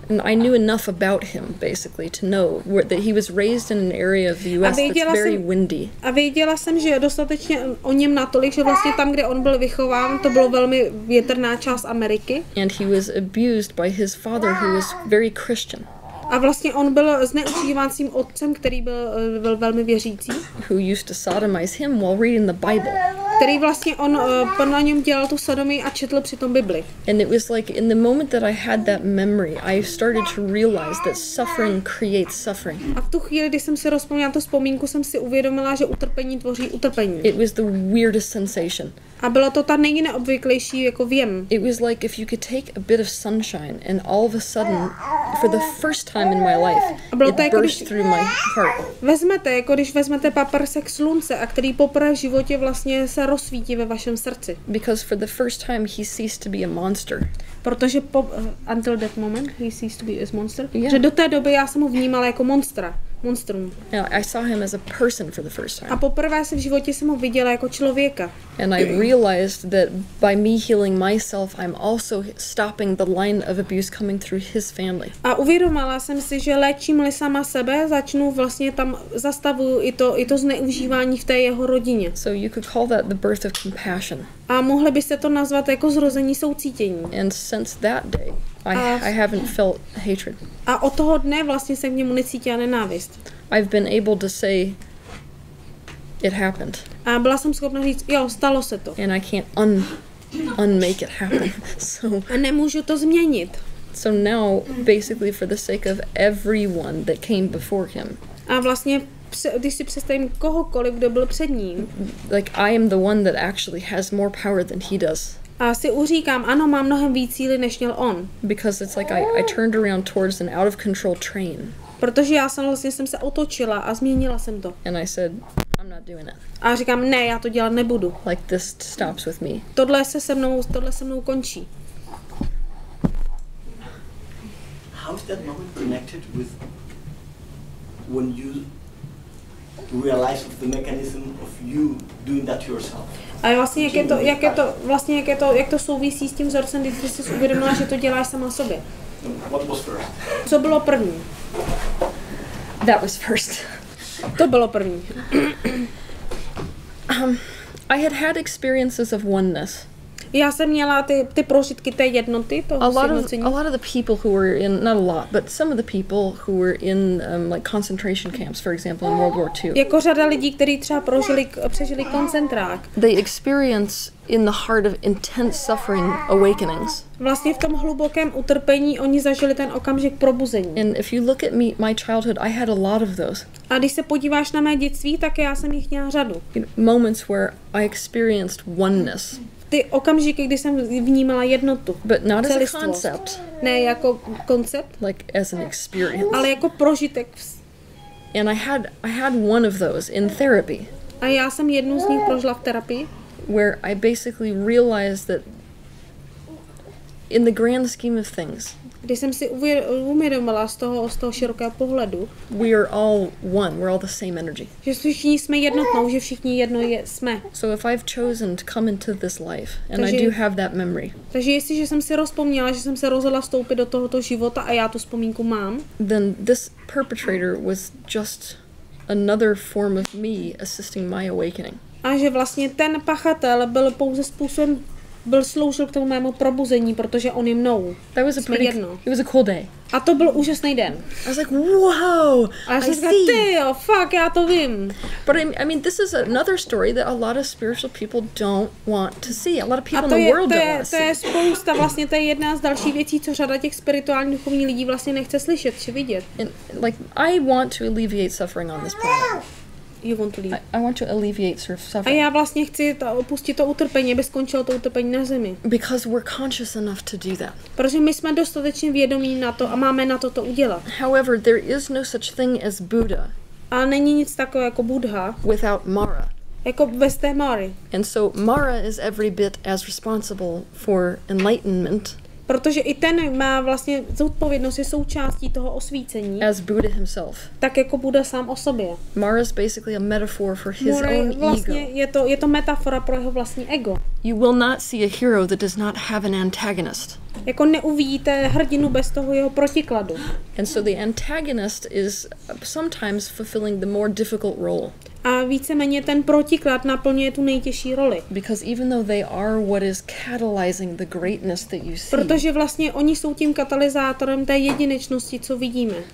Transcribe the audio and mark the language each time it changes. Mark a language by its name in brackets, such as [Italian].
[English] And I knew enough about him basically to know that he was raised in an area of the US that's very windy. [Czech] A věděla jsem, že dostatečně o něm natolik, že vlastně tam, kde on byl vychován, to bylo velmi větrná část Ameriky. [English] And he was abused by his father, who was very Christian. [Czech] A vlastně on byl zneužíván svým otcem, který byl velmi věřící. [English] Who used to sodomize him while reading the Bible. [Czech] Který vlastně on na něm dělal tu sodomii a četl přitom Bibli. [English] And it was like in the moment that I had that memory, I started to realize that suffering creates suffering. [Czech] A v tu chvíli, kdy jsem si rozpomněla tu vzpomínku, jsem si uvědomila, že utrpení tvoří utrpení. [English] It was the weirdest sensation. [Czech] A bylo to ta nejneobvyklejší jako věm. [English] It was like if you could take a bit of sunshine and all of a sudden, for the first time in my life, it burst through my heart. [Czech] Když vezmete paprsek slunce, a který poprvé v životě vlastně se rozsvítí ve vašem srdci. [English] Because for the first time he ceased to be a monster. [Czech] Protože [English] until that moment he ceased to be a monster. Yeah. [Czech] Že do té doby já jsem ho vnímala jako monstrum. [English] Yeah, I saw him as a person for the first time. [Czech] A poprvé se v životě jsem ho viděla jako člověka. [English] And I realized that by me healing myself, I'm also stopping the line of abuse coming through his family. [Czech] A uvědomila jsem si, že léčím-li sama sebe, začnu vlastně tam zastavuju i to zneužívání v té jeho rodině. [English] So you could call that the birth of compassion. [Czech] A mohli byste to nazvat jako zrození soucítění. [English] And since that day, I haven't felt hatred. [Czech] A od toho dne vlastně jsem k němu necítila nenávist. [English] I've been able to say it happened. [Czech] A byla jsem schopna říct, jo, stalo se to. [English] And I can't unmake it happen. [Czech] A nemůžu to změnit. [English] So now, basically for the sake of everyone that came before him. [Czech] A vlastně když si představím kohokoliv, kdo byl před ním. [English] Like I am the one that actually has more power than he does. [Czech] A si uříkám, ano, mám mnohem víc síly, než měl on. [English] Because it's like I turned around towards an out of control train. [Czech] Protože já jsem se otočila a změnila jsem to. [English] And I said, I'm not doing it. [Czech] A říkám, ne, já to dělat nebudu. [English] Like this stops with me. [Czech] Tohle se mnou končí. [English] how is that moment connected with when you realize of the mechanism of you doing that yourself? [Czech] A vlastně jak to souvisí s tím vzorcem, když jsi si uvědomila, že to děláš sama sobě? [English] What was first? [Czech] Co bylo první? [English] That was first. [Czech] To bylo první. [English] I had had experiences of oneness. [Czech] Já jsem měla ty prožitky té jednoty, toho sjednocení. [English] A lot of the people who were in, not a lot, but some of the people who were in like concentration camps, for example, in World War II. [Czech] Jako řada lidí, kteří třeba přežili koncentrák. [English] They experience in the heart of intense suffering awakenings. [Czech] Vlastně v tom hlubokém utrpení oni zažili ten okamžik probuzení. [English] And if you look at my childhood, I had a lot of those. [Czech] A když se podíváš na mé dětství, tak já jsem jich měla řadu. [English] Moments where I experienced oneness. [Czech] Ty okamžiky, kdy jsem vnímala jednotu. [English] But not as [Czech] celistvost. [English] a concept. [Czech] Ne jako koncept. [English] Like as an experience. [Czech] Ale jako prožitek. [English] And I had one of those in therapy. [Czech] A já jsem jednu z nich prožila v terapii. [English] Where I basically realized that in the grand scheme of things, [Czech] když jsem si uvědomila z toho širokého pohledu, [English] we are all one, we're all the same energy. [Czech] Že všichni jsme jednotnou, že všichni jedno jsme. [English] So if I've chosen to come into this life, and I do have that memory. [Czech] Takže jestliže jsem si rozpomněla, že jsem se rozhodla vstoupit do tohoto života a já tu vzpomínku mám, [English] then this perpetrator was just another form of me assisting my awakening. [Czech] A že vlastně ten pachatel byl pouze způsobem, sloužil k tomu mému probuzení, protože on je mnou. [English] It was a cool day. [Czech] A to byl úžasný den. [English] I was like, wow, [Czech] a já jsem říkala, ty jo, fuck, já to vím. [English] But I mean, this is another story that a lot of spiritual people don't want to see. A lot of people in the world don't want to see. [Czech] To je spousta, vlastně to je jedna z dalších věcí, co řada těch spirituálních duchovních lidí vlastně nechce slyšet či vidět. [English] And, like, I want to alleviate suffering on this planet. You want to leave. I want to alleviate sort of suffering. [Czech] A já vlastně chci opustit to utrpení, aby skončilo to utrpení na zemi. [English] Because we're conscious enough to do that. [Czech] Protože my jsme dostatečně vědomí na to a máme na to udělat. [English] However, there is no such thing as Buddha. [Czech] A není nic takového jako Buddha. [English] Without Mara. [Czech] Jako bez té Mary. [English] And so Mara is every bit as responsible for enlightenment. [Czech] Protože i ten má vlastně zodpovědnost, je součástí toho osvícení. [English] As Buddha himself. [Czech] Tak jako Buddha sám o sobě. [English] Mara is basically a metaphor for his own [Czech] vlastně [English] ego. [Czech] Je to metafora pro jeho vlastní ego. [English] You will not see a hero that does not have an antagonist. [Czech] Jako neuvidíte hrdinu bez toho jeho protikladu. [English] And so the antagonist is sometimes fulfilling the more difficult role. [Czech] A víceméně ten protiklad naplňuje tu nejtěžší roli. [English] Because even though they are what is catalyzing the greatness that you see. [Czech] Protože vlastně oni jsou tím katalyzátorem té jedinečnosti, co vidíme.